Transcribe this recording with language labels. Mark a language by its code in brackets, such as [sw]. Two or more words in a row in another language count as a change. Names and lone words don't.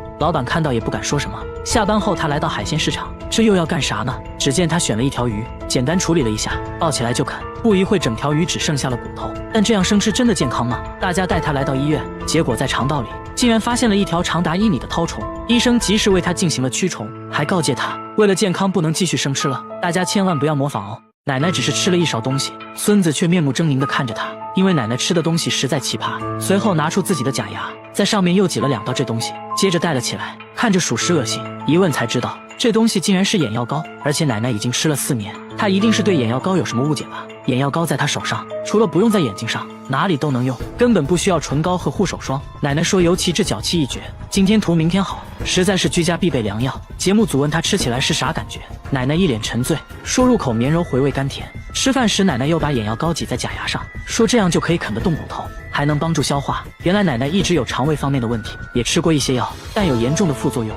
[zh] 老闆看到也不敢說什麼。下班後，他來到海鮮市場，這又要幹啥呢？只見他選了一條魚，簡單處理了一下，抱起來就啃。不一會，整條魚只剩下了骨頭。但這樣生吃真的健康嗎？大家帶他來到醫院，結果在腸道裡竟然發現了一條長達1米的絛蟲。醫生及時為他進行了驅蟲，還告誡他為了健康不能繼續生吃了，大家千萬不要模仿哦。奶奶只是吃了一勺東西，孫子卻面目猙獰地看着他，因為奶奶吃的東西實在奇葩。隨後拿出自己的假牙，在上面又擠了2道這東西，接着戴了起來，看着屬實噁心。一問才知道，這東西竟然是眼藥膏，而且奶奶已經吃了4年，她一定是對眼藥膏有什麼誤解吧？眼藥膏在她手上，除了不用在眼睛上，哪裡都能用，根本不需要唇膏和護手霜。奶奶說尤其治腳氣一絕，今天塗明天好，實在是居家必備良藥。節目組問她吃起來是啥感覺，奶奶一臉沉醉，說入口綿柔回味甘甜。吃飯時奶奶又把眼藥膏擠在假牙上，說這樣就可以啃得動骨頭，還能幫助消化。原來奶奶一直有腸胃方面的問題，也吃過一些藥，但有嚴重的副作用。